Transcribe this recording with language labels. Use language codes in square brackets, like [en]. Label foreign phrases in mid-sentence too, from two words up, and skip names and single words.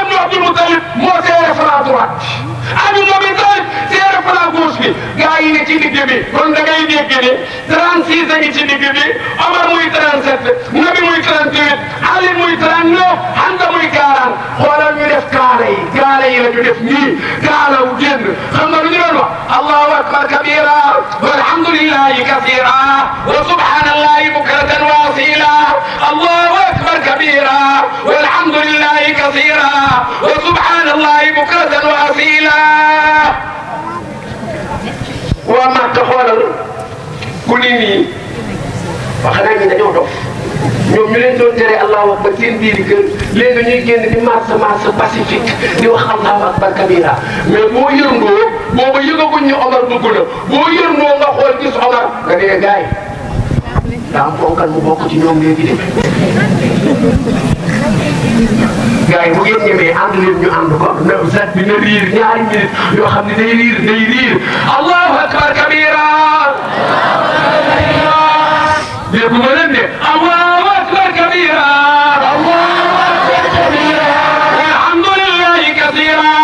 [wo] Abdul Moutalib moo seere [fr] flanc droite [wo] Ali ibn Abi Talib seere [fr] flanc gauche [wo] bi gaa yi ne ci digg bi kon da ngay dégg ne 36 a ngi ci digg bi Omar muy 37 Nabi muy 38 Ali muy 39 Hamza muy 40 xoolal ñu def kaala yi la ñu def nii kaala wu génn xam nga lu ñu doon wax [ar] الله أكبر كبيرا والحمد لله كثيرا وسبحان الله بكرة وأصيلا الله أكبر كبيرا والحمد لله كثيرا وسبحان الله بكرة وأصيلا [wo] waa Makka xoolal ku ni nii wax naa ñi dañoo dof ñoom ñu leen doon tere [ar] الله أكبر [wo] seen biiri kër léegi ñuy génn di [fr] marche pacifique [wo] di wax [ar] الله أكبر كبيرا [wo] mais boo yërndoo booba yëgaguñ ñu Omar dugg na boo yërndoo nga xool gis Omar nga ne gaay daa am ponkal mu bokk ci ñoom léegi de gaay bu ngeen ñemee ànd leen ñu ànd ko na zat bi na riir ñaari minute yoo xam ne day riir [ar] الله أكبر كبيرا [wo] dégg ma leen de [ar] الله أكبر كبيرا الله أكبر كبيرا والحمد لله كثيرا